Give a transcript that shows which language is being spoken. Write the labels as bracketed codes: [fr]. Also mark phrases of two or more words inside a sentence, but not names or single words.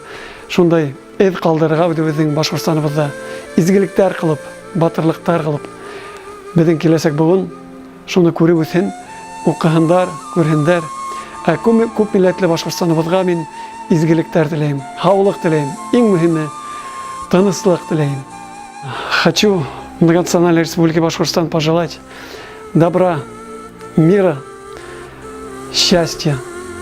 [ba] Шундай эҙ ҡалдырырға үҙебеҙҙең Башҡортостаныбыҙҙа изгелектәр ҡылып, батырлыҡтар ҡылып, беҙҙең киләсәк быуын шуны күреп үҫһен, уҡыһындар, күрһендәр. Ә күп милләтле Башҡортостаныбыҙға мин изгелектәр теләйем, һаулыҡ теләйем, иң мөһиме тыныслык теләйем. [ru] Хочу Многонациональной Республике Башкортостан пожелать добра, мира, счастья,